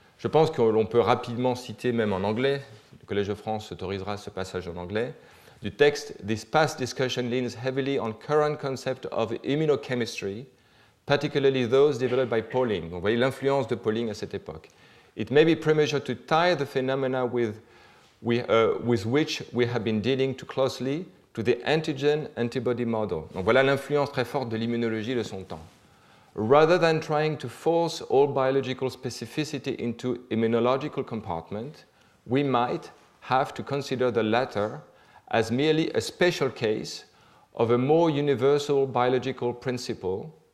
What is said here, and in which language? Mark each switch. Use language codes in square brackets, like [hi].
[fr] Je pense que l'on peut rapidement citer, même en anglais, le Collège de France autorisera ce passage en anglais, du texte, [en] this past discussion leans heavily on current concepts of immunochemistry, particularly those developed by Pauling. [fr] Donc, vous voyez l'influence de Pauling à cette époque. [en] It may be premature to tie the phenomena with which we have been dealing too closely to the antigen-antibody model. [fr] Donc voilà l'influence très forte de l'immunologie de son temps. [en] Rather than trying to force all biological specificity into immunological compartment, we might have to consider the latter as merely a special case of a more universal biological principle.